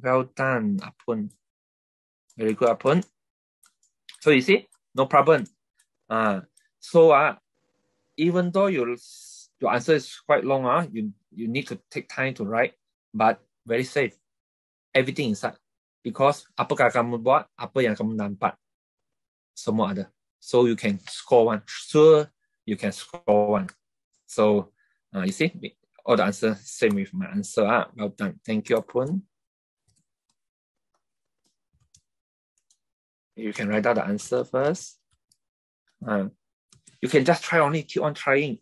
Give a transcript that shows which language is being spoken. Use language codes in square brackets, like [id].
[en] Well done, Apun. Very good, Apun. So you see, no problem. So even though your answer is quite long, you need to take time to write, but very safe. Everything inside. [ms] Because apa kamu buat, apa yang kamu dapat, semua ada. [en] So you can score one. Sure, you can score one. So you see, all the answers same with my answer. Well done. Thank you, Apun. You can write out the answer first. You can just try only, keep on trying.